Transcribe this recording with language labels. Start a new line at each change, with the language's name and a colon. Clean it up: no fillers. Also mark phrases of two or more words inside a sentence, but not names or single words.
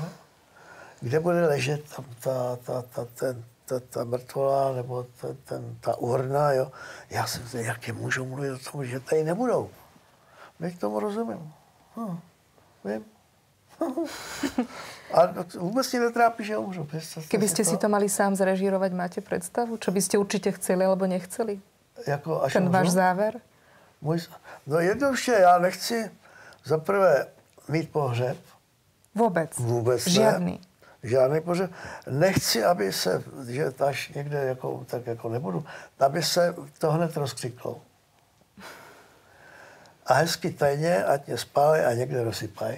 Czech: Kde bude ležet ta mrtvola nebo ta urna, jo. Já jsem říkal, jak je můžou mluvit o tom, že tady nebudou. My k tomu rozumím. Vím. A vůbec mě netrápí, že umřu.
Slovak: Keby ste si to mali sám zrežírovať, máte predstavu? Čo by ste určite chceli alebo nechceli?
Czech: Jako až ten umřu?
Slovak: váš záver?
Czech: No jednoduše, já nechci zaprvé mít pohřeb. Vůbec ne.
Slovak: Žiadny.
Czech: Žádný pohřeb. Nechci, aby se, že až někde jako, tak jako nebudu, aby se to hned rozkřiklo. A hezky tajně, ať mě spálej a někde rozsypají.